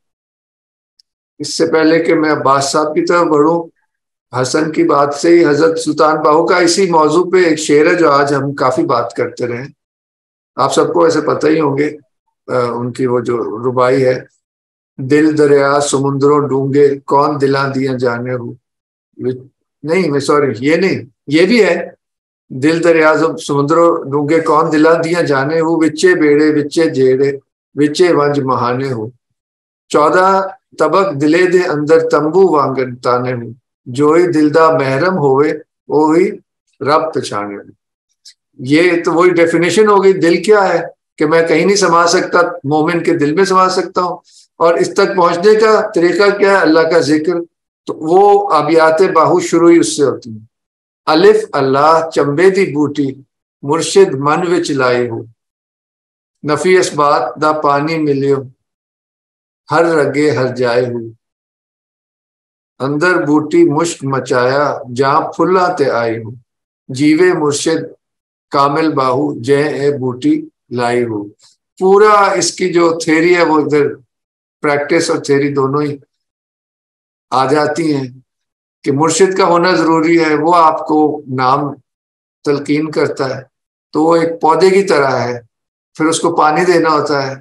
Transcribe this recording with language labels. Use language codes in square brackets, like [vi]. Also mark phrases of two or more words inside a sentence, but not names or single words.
[ur] اس سے پہلے کہ میں عباس صاحب کی طرف بڑھوں، حسن کی بات سے ہی حضرت سلطان باہو کا اسی موضوع پہ ایک شعر ہے جو آج ہم کافی بات کرتے رہے. آپ سب کو ایسے پتہ ہی ہوں گے، ان کی وہ جو ربائی ہے، [pa] دل دریا سمندروں ڈونگے کون دلاں دیاں جانے ہو. [ur] نہیں میں سوری، یہ نہیں، یہ بھی ہے، [pa] دل دریا سمندروں ڈونگے کون دلاں دیاں جانے ہو، وچے بیڑے وچے جیڑے وچے ونج مہانے ہو، 14 طبق دلے دے اندر تمبو وانگن تانے ہوں، جوئی دل دا محرم ہوئے وہی رب پہچانے ہوں. [ur] یہ تو وہی ڈیفینیشن ہو گئی. دل کیا ہے کہ میں کہیں نہیں سما سکتا، مومن کے دل میں سما سکتا ہوں. اور اس تک پہنچنے کا طریقہ کیا ہے؟ اللہ کا ذکر. تو وہ ابیات باہو شروع ہی اس سے ہوتی ہیں. [pa] الف اللہ چمبے دی بوٹی مرشد من وچ لائے ہو، نفی اس بات دا پانی ملیو ہر رگے ہر جائے ہو، اندر بوٹی مشک مچایا جہاں پھلاں تے آئی ہو، جیوے مرشد کامل باہو جے اے بوٹی لائی ہو. [ur] پورا اس کی جو تھیری ہے وہ ادھر پریکٹس اور تھیری دونوں ہی آ جاتی ہیں کہ مرشد کا ہونا ضروری ہے. وہ آپ کو نام تلقین کرتا ہے تو وہ ایک پودے کی طرح ہے، پھر اس کو پانی دینا ہوتا ہے.